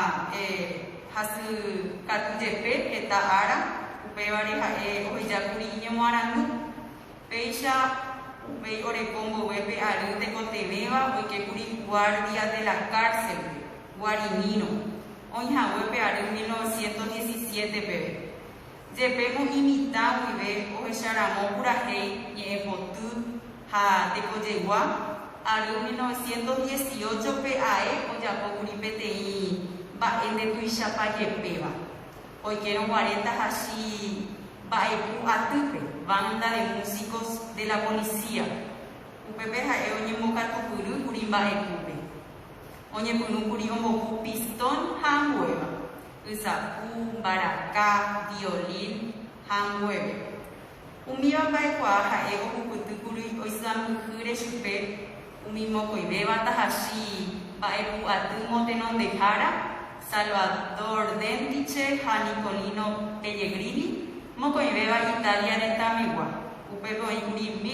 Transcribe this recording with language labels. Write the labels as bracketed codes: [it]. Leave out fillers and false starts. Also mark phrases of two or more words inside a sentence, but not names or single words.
[gn] hasy katujepe heta ára upévare ha'e ohejákuri iñemoarandu péicha upéi oreko mbovépe ary tekotevẽva oikekuri [es] guardia de la cárcel [gn] Guarinino oĩhaguépe ary 1917 peve jepémo imitã guive ohecharamo purahéi ñe'ẽpoty ha tekojegua ary 1918 pe ae ojapókuri peteĩ mba'e ndetuichapajepéva oikéro 40 hachi mba'epu atýpe banda [es] de músicos de la policía [gn] upépe ha'e oñembokatukuru kuri mba'epúpe oñepyrũkuri ombopu pistón ha ambuéva ysapu mbaraka violín ha ambuéve umíva mba'ekuaa ha'e ohupytýkuri oisãmbyhyre chupe umi mokõivéva tahachi mba'epu aty motenondehára Salvador Dentiche ha Nicolino Pellegrini mokõivéva Italia retãmegua upépe oĩkuri